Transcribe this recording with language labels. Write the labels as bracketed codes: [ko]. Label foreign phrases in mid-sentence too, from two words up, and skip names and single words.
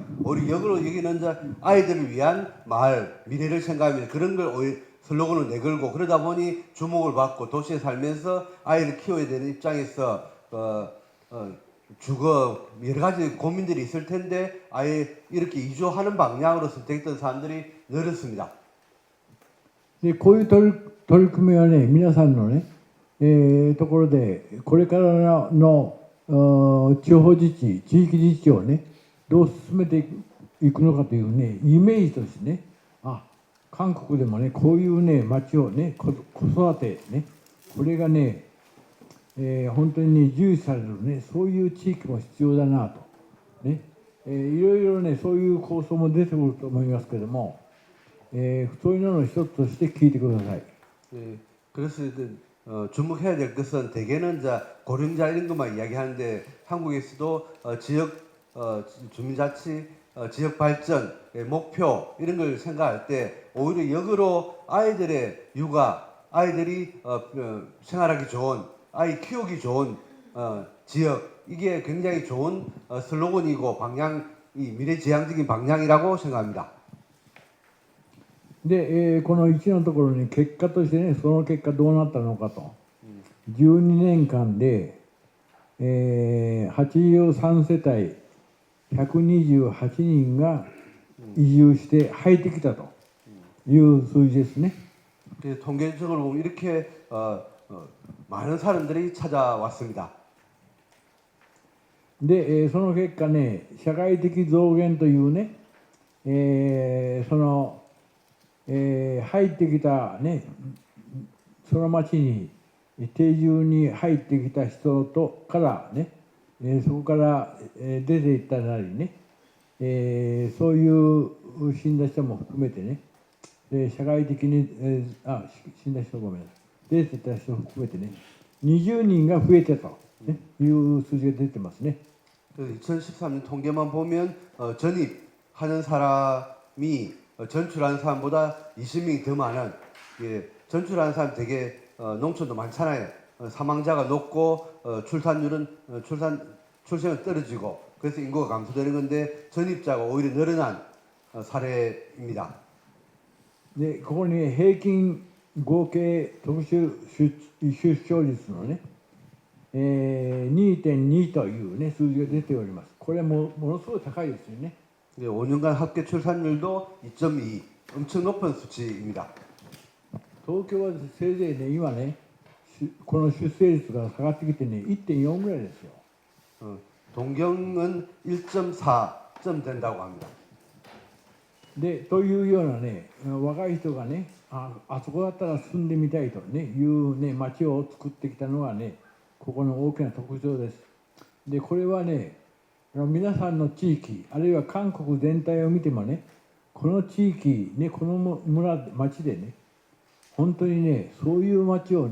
[ko] 우리 역으로 여기는 이제 아이들을 위한 마을 미래를 생각하면서 그런 걸 슬로건을 내걸고 그러다 보니 주목을 받고 도시에 살면서 아이를 키워야 되는 입장에서 주거 여러 가지 고민들이 있을 텐데 아예 이렇게 이주하는 방향으로 선택했던 사람들이 늘었습니다. [ja] で、こういう取り組みはね、皆さんのね、 ところで、これからの地方自治、地域自治をね、どう進めていくのかというね、イメージとしてね、あ、韓国でもね、こういうね、町をね、子育てね、これがね、本当にね、重視されるね、そういう地域も必要だなと。ね、いろいろね、そういう構想も出てくると思いますけれども、そういうのの一つとして聞いてください。 [ko] 예, 그래서 주목해야 될 것은 대개는 이제 고령자 이런 것만 이야기하는데 한국에서도 지역 주민자치, 지역 발전 목표 이런 걸 생각할 때 오히려 역으로 아이들의 육아, 아이들이 생활하기 좋은, 아이 키우기 좋은 지역 이게 굉장히 좋은 슬로건이고 방향, 이 미래지향적인 방향이라고 생각합니다. [ja] で、この1のところに結果としてね、その結果どうなったのかと。12年間で、83世帯128人が移住して入ってきたという数字ですね。 [ko] 통계적으로 보면 이렇게 많은 사람들이 찾아왔습니다. [ja] で、その結果ね、社会的増減というね、その、入ってきたね、その町に定住に入ってきた人とからね、そこから、出ていったなりね、そういう死んだ人も含めてね、社会的に、死んだ人ごめんなさい、出ていった人も含めてね、20人が増えてたと、ね、いう数字が出てますね。 [ko] 2013년 통계만 보면 전입하는 사람이 전출하는 사람보다 20명이 더 많은 전출하는 사람 되게 농촌도 많잖아요. 사망자가 높고 출산율은 출생은 떨어지고 그래서 인구가 감소되는 건데 전입자가 오히려 늘어난 사례입니다. [ja] で、ここに平均合計特殊出生率のね、2.2 というね、数字が出ております。これはものすごい高いですよね。 [ko] 5년간 합계 출산율도 2.2 엄청 높은 수치입니다. [ja] 東京はせいぜいね、今ね、この出生率が下がってきてね、1.4 ぐらいですよ。 [ko] 동경은 1.4점 된다고 합니다. [ja] で、というようなね、若い人がね、あそこだったら住んでみたいとね、いうね、町を作ってきたのがね、ここの大きな特徴です。で、これはね、皆さんの地域、あるいは韓国全体を見てもね、この地域、ね、この町でね、本当にね、そういう町を